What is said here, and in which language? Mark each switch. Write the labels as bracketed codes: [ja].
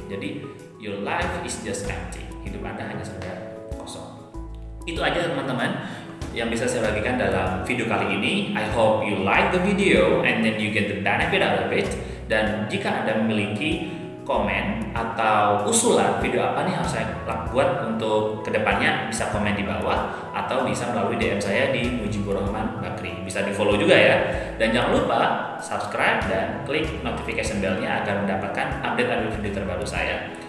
[en] Jadi your life is just empty. [id] Hidup Anda hanya sekedar kosong. Itu aja teman-teman yang bisa saya bagikan dalam video kali ini. [en] I hope you like the video and then you get the benefit out of it. [id] Dan jika Anda memiliki komen atau usulan video apa nih harus saya buat untuk kedepannya, bisa komen di bawah atau bisa melalui DM saya di Mujibur Rahman Bakri. Bisa di follow juga ya, dan jangan lupa subscribe dan klik notification bell-nya agar mendapatkan update video terbaru saya.